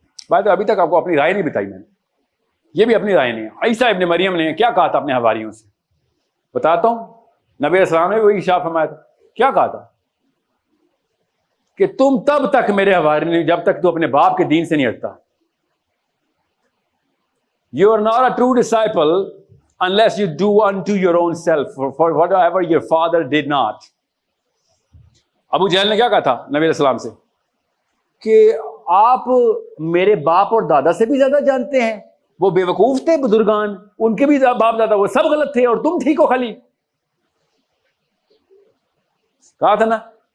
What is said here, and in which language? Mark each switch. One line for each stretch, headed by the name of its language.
Hindi: बात अभी तक आपको अपनी राय नहीं बताई मैंने, ये भी अपनी राय नहीं है। ईसा इब्न मरियम ने क्या कहा था अपने हवारियों से, बताता हूँ। नबी अस्सलाम ने वही इशारा फरमाया था, क्या कहा था कि तुम तब तक मेरे हवारी नहीं जब तक तू अपने बाप के दीन से नहीं हटता।
English: You are not a true disciple unless you do unto your own self for whatever your father did not.
Hindi: Abu जहल ने क्या कहा था नबी अलैहिस्सलाम से कि आप मेरे बाप और दादा से भी ज्यादा जानते हैं, वो बेवकूफ थे बुजुर्गान, उनके भी बाप दादा वो सब गलत थे और तुम ठीक हो खाली, कहा था ना।